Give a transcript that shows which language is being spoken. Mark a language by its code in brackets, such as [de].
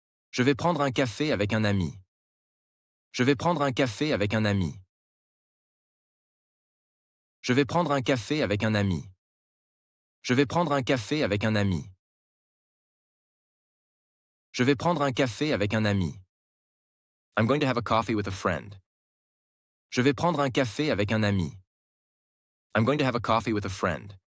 [fr] Je vais prendre un café avec un ami. Je vais prendre un café avec un ami. Je vais prendre un café avec un ami. Je vais prendre un café avec un ami. Je vais prendre un café avec un ami. [en] I'm going to have a coffee with a friend. [fr] Je vais prendre un café avec un ami. [en] I'm going to have a coffee with a friend.